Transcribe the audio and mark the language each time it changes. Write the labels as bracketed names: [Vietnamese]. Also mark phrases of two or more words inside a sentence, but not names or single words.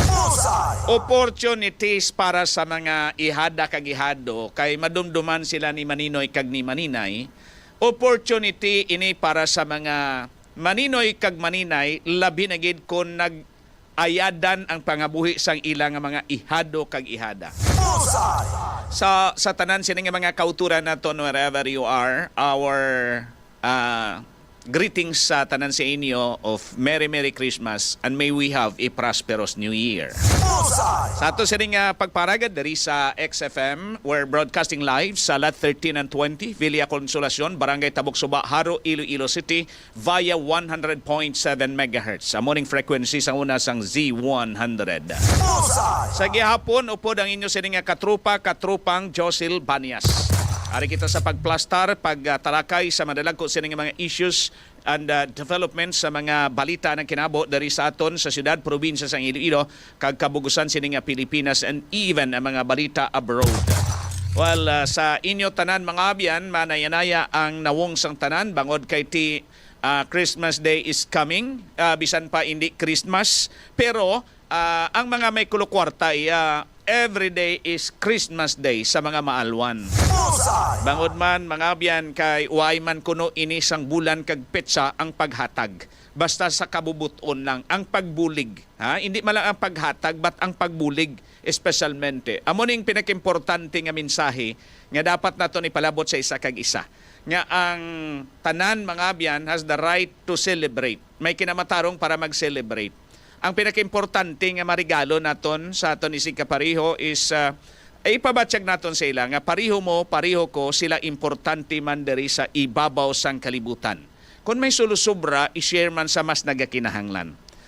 [Hiligaynon] Opportunities para sa mga ihada kag ihado kay madumduman sila ni Maninoy kag ni Maninay. Opportunity ini para sa mga Maninoy kag Maninay labi na gid kon nag-ayadan ang pangabuhi sang ilang nga mga ihado kag ihada. Sa tanan sini nga mga kauturan naton [English] wherever you are, our greetings [Hiligaynon] sa tanan sa inyo [English] of Merry Christmas and may we have a prosperous New Year. [Hiligaynon] Sa ato sining pagparagad dari sa XFM, [English] we're broadcasting live sa Lot 13 and 20, Villa Consolacion, Barangay Tabuk Suba, Haro, Iloilo City via 100.7 MHz. [Hiligaynon] Sa morning frequency sa una sang Z100. Sa gihapon upod ang inyo sining katrupang Josil Banias. Ari kita sa pagplastar, pagtalakay sa madalagko sining mga [English] issues and developments [Hiligaynon] sa mga balita ng kinabo dari sa aton sa siyudad, probinsya sa Iloilo, kag kabugusan sining Pilipinas [English] and even [Hiligaynon] ang mga balita abroad. Well, sa inyo tanan mga abyan, manayanaya ang nawong sang tanan bangod kay ti [English] Christmas Day is coming, [Hiligaynon] bisan pa hindi Christmas, pero ang mga may kulokwarta [English] every day is Christmas Day [Hiligaynon] sa mga maalwan. Bangod man mga abyan kay uay man kuno ini sang bulan kag petsa ang paghatag. Basta sa kabubuton lang ang pagbulig. Hindi man lang ang paghatag but ang pagbulig espesyalmente. Amo ning pinakimportante nga mensahe nga dapat naton ipalabot sa isa kag isa. Nga ang tanan mga abyan [English] has the right to celebrate. [Hiligaynon] May kinamatarong para mag-celebrate. Ang pinaka-importante nga marigalo naton sa aton isig kapariho is ipabatsyag naton sa ila nga pariho mo, pariho ko, sila importante man diri sa ibabaw sang kalibutan. Kung may sulusubra, i-share man sa mas nagakinahanglan.